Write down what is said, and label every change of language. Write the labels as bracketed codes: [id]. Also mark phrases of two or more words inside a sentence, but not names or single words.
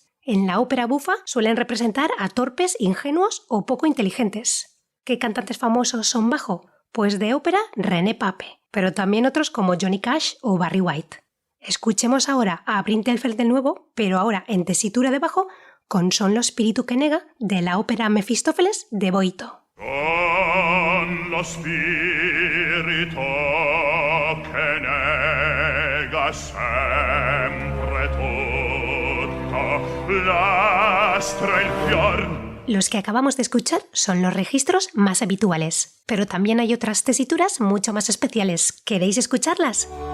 [es] En la ópera bufa suelen representar a torpes, ingenuos o poco inteligentes. ¿Qué cantantes famosos son bajo? Pues de ópera, René Pape, pero también otros como Johnny Cash o Barry White. Escuchemos ahora a Brinterfeld de nuevo, pero ahora en tesitura de bajo, con Son lo spirito che nega de la ópera Mefistófeles de Boito. [it] Son lo spirito che nega sempre tutto, l'astra il fior. [es] Los que acabamos de escuchar son los registros más habituales, pero también hay otras tesituras mucho más especiales. ¿Queréis escucharlas?